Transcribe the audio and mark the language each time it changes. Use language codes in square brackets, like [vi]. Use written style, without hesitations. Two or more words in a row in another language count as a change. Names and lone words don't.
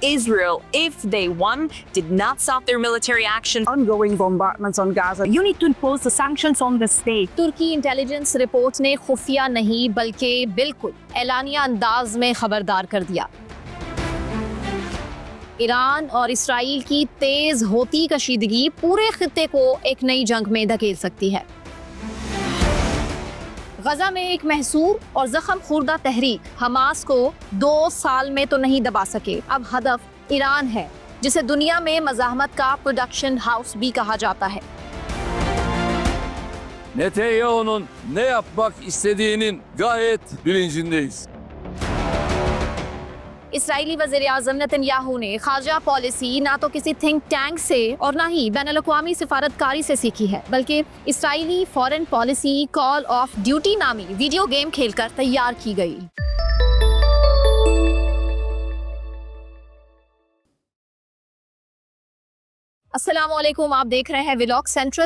[en] Israel, if they won, did not stop their military action. Ongoing bombardments on Gaza. You need to impose the sanctions on the state. [ur] तुर्की [en] intelligence report [ur] نے خفیہ نہیں بلکہ بالکل اعلانیہ انداز میں خبردار کر دیا. ایران اور اسرائیل کی تیز ہوتی کشیدگی پورے خطے کو ایک نئی جنگ میں دھکیل سکتی ہے. غزہ میں ایک محصور اور زخم خوردہ تحریک حماس کو 2 سال میں تو نہیں دبا سکے. اب ہدف ایران ہے، جسے دنیا میں مزاحمت کا [en] production house [ur] بھی کہا جاتا ہے. [tr] Netanyahu'nun ne yapmak istediğinin gayet bilincindeyiz. [ur] اسرائیلی وزیر اعظم نیتن یاہو نے خارجہ پالیسی نہ تو کسی [en] think tank [ur] سے اور نہ ہی بین الاقوامی سفارتکاری سے سیکھی ہے، بلکہ اسرائیلی [en] foreign policy [ur] کال آف ڈیوٹی نامی [en] video game [ur] کھیل کر تیار کی گئی. السلام علیکم، آپ دیکھ رہے ہیں ولاگ سینٹرل.